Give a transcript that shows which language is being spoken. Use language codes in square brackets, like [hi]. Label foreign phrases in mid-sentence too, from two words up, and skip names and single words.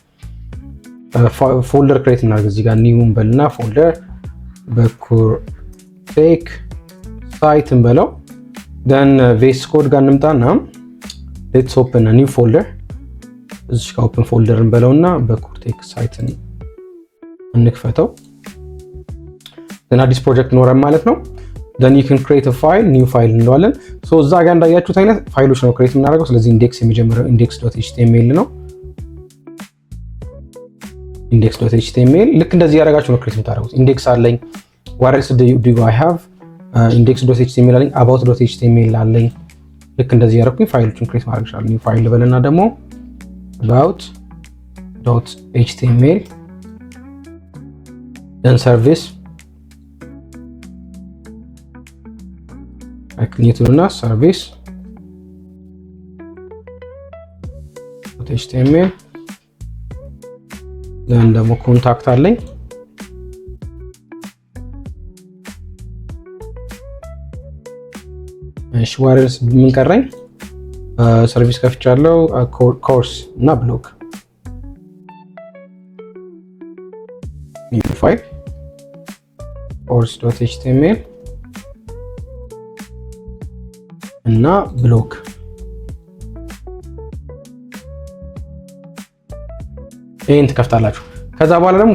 [en] folder create [am] እናደርግ። እዚህ ጋር ኒው እንበልና ፎልደር በኩርቴክ ሳይት እንበለው። then VS Code ጋር እንምጣና [en] let's open a new folder። [am] እዚህ ጋር [en] open folder [am] እንበለውና በኩርቴክ ሳይትን እንክፈተው። then አዲስ ፕሮጀክት ኖረን ማለት ነው። [en] then you can create a file new file [am] እንለዋለን። so እዛ ጋር እንዳያችሁት አይነት ፋይሎች ነው ክሬት የምናደርገው። ስለዚህ ኢንዴክስ የሚጀምረው index.html ነው። index.html ልክ እንደዚህ ያደርጋችሁ ነው ክሬት የምታደርጉት። ኢንዴክስ አለኝ። [en] what else do I have [am] index.html አለኝ። about.html አለኝ። ልክ እንደዚህ ያደረኩኝ ፋይሎችን ክሬት ማድረግ ይችላል። [en] new file [am] ልበልና ደግሞ about.html [en] then service [am] አክኒቱና service.html then ደግሞ ኮንታክት አለኝ። እሺ ዋርስ ምን ቀረኝ? ሰርቪስ ከፍቻለሁ። ኮርስ እና ብሎግ [en] new file [am] course.html እና ብሎግ ይሄን ትከፍታላችሁ። ከዛ በኋላ ደግሞ